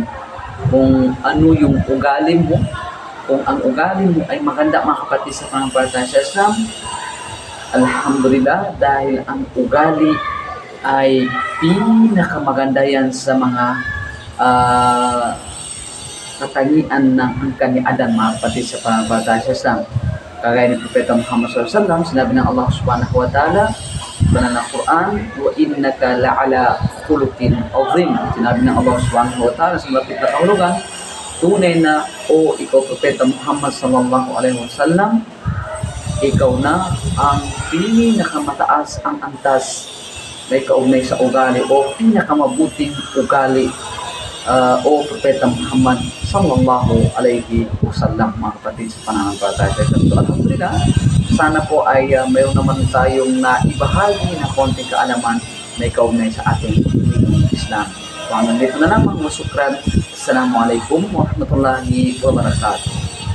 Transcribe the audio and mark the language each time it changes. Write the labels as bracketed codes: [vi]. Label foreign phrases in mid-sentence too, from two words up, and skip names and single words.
[tl] Kung ano yung ugali mo, kung ang ugali mo ay maganda, mga kapatid sa pananampalataya sa Islam, alhamdulillah, dahil ang ugali ay pinakamaganda yan sa mga katangian ng angkan ni Adan, mga kapatid sa pananampalataya sa Islam. Kagaya ni Propeta Muhammad SAW, sinabi ng Allah [ar] سبحانه وتعالى [tl] sa Quran, [ar] "وإنك لعلى خلق عظيم." [tl] Sinabi ng Allah [ar] سبحانه وتعالى [tl] sa malapit na kahulugan, tunay na o ikaw Propeta Muhammad [ar] صلى الله عليه وسلم, [tl] ikaw na ang pinakamataas ang antas na ikaugnay sa ugali o pinakamabuting ugali, o Propeta Muhammad [ar] صلى الله عليه وسلم, [tl] mga kapatid sa pananampalataya sa Islam. So, alhamdulillah, sana po ay mayroon naman tayong naibahagi na konting kaalaman na ikaugnay sa ating Islam. So, hanggang dito na lamang, masukran. [ar] السلام عليكم ورحمة الله وبركاته.